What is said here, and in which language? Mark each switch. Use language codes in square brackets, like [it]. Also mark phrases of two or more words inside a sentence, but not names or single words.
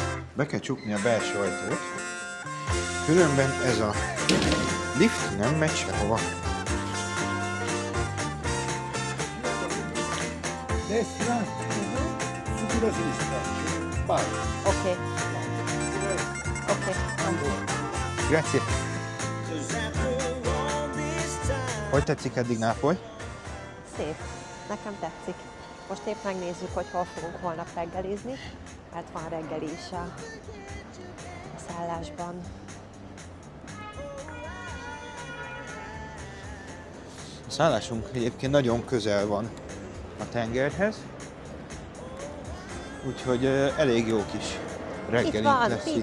[hu] Be kell csukni a belső ajtót. Különben ez a lift nem megy sehova. [it] Destra, subito sinistra. Vai. [hu] Oké. Oké. [it] Grazie. [en] 'Cause after all this time, [hu] Hogy tetszik eddig Nápoly? Szép. Nekem tetszik. Most épp megnézzük, hogy hol fogunk holnap reggelizni, mert van reggeli is a szállásban. A szállásunk egyébként nagyon közel van a tengerhez, úgyhogy elég jó kis Itt reggelink van, lesz itt.